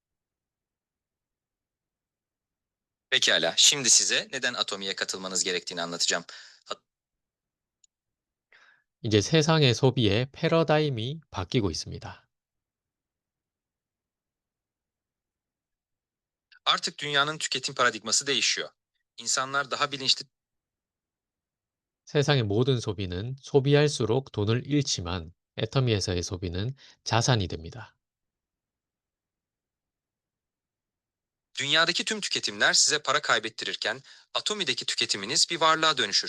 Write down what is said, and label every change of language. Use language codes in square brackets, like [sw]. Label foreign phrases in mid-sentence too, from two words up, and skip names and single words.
[tr] Pekala, şimdi size neden Atomi'ye katılmanız gerektiğini anlatacağım. [ko] 이제 세상의 소비의 패러다임이 바뀌고 있습니다. [tr] Artık dünyanın tüketim paradigması değişiyor. İnsanlar daha bilinçli [ko] 세상의 모든 소비는 소비할수록 돈을 잃지만 애터미에서의 소비는 자산이 됩니다. [tr] dünyadaki tüm tüketimler size para kaybettirirken Atomi'deki tüketiminiz bir varlığa dönüşür.